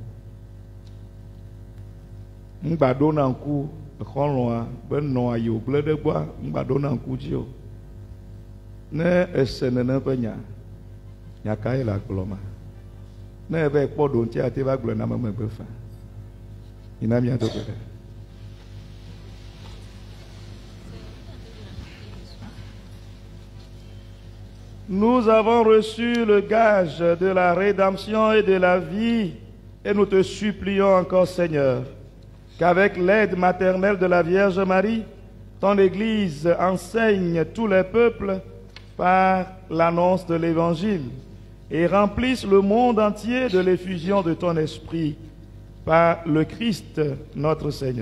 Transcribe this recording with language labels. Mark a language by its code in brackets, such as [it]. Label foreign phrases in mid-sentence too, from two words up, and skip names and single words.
[ee] ŋgba ɖo na ŋku xɔlɔa be nɔa yi wògble ɖe gbɔa ŋgba ɖo na ŋku dzi o ne ese nene ƒe nya nyaka ye le agblɔ ma ne ebe kpɔ ɖo ŋuti ate va gblɔ na me megbe fa yina mia do gbe ɖe. [fr] Nous avons reçu le gage de la rédemption et de la vie et nous te supplions encore, Seigneur, qu'avec l'aide maternelle de la Vierge Marie, ton Église enseigne tous les peuples par l'annonce de l'Évangile et remplisse le monde entier de l'effusion de ton Esprit par le Christ notre Seigneur.